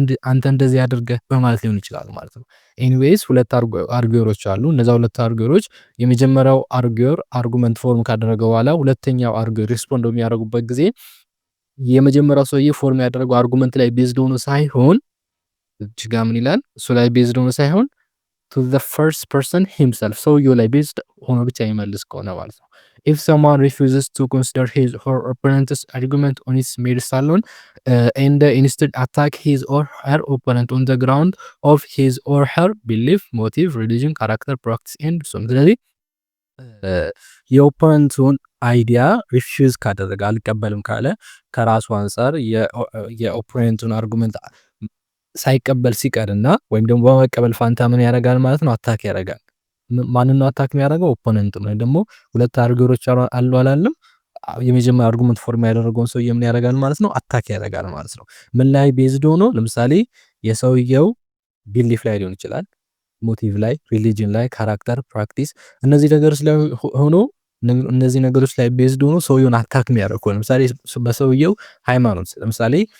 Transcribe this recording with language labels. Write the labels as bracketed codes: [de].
[am] አንተ እንደዚህ አድርገህ በማለት ሊሆን ይችላል ማለት ነው። ኤኒዌይስ ሁለት አርጊወሮች አሉ። እነዛ ሁለት አርጊወሮች የመጀመሪያው አርጊወር አርጉመንት ፎርም ካደረገ በኋላ ሁለተኛው አርጊወር ሪስፖንድ በሚያደርጉበት ጊዜ የመጀመሪያው ሰውዬ ፎርም ያደረገው አርጉመንት ላይ ቤዝድ ሆኖ ሳይሆን እዚህ ጋር ምን ይላል? እሱ ላይ ቤዝድ ሆኖ ሳይሆን [en] to the first person himself [am] ሰውየው ላይ ቤዝድ ሆኖ ብቻ የሚመልስ ከሆነ ማለት ነው። [en] if someone refuses to consider his or opponent's argument on its merits alone and instead attack his or her opponent on the ground of his or her belief, motive, religion, character, practice and so on። [am] ስለዚህ የኦፖነንቱን አይዲያ ሪፊውዝ ካደረገ አልቀበልም ካለ ከራሱ አንፃር የኦፖነንቱን አርጉመንት ሳይቀበል ሲቀርና ወይም ደግሞ በመቀበል ፋንታ ምን ያደርጋል ማለት ነው? አታክ ያደርጋል። ማንን ነው አታክ የሚያደርገው? ኦፖነንት ነው። ደግሞ ሁለት አርጊወሮች አሉ አላለም? የመጀመሪያ አርጉመንት ፎርም ያደረገውን ሰውዬ ምን ያደርጋል ማለት ነው? አታክ ያደርጋል ማለት ነው። ምን ላይ ቤዝድ ሆኖ? ለምሳሌ የሰውየው ቢሊፍ ላይ ሊሆን ይችላል፣ ሞቲቭ ላይ፣ ሪሊጅን ላይ፣ ካራክተር፣ ፕራክቲስ እነዚህ ነገሮች ላይ ሆኖ እነዚህ ነገሮች ላይ ቤዝድ ሆኖ ሰውየውን አታክ የሚያደርግ ነው። ለምሳሌ በሰውየው ሃይማኖት ለምሳሌ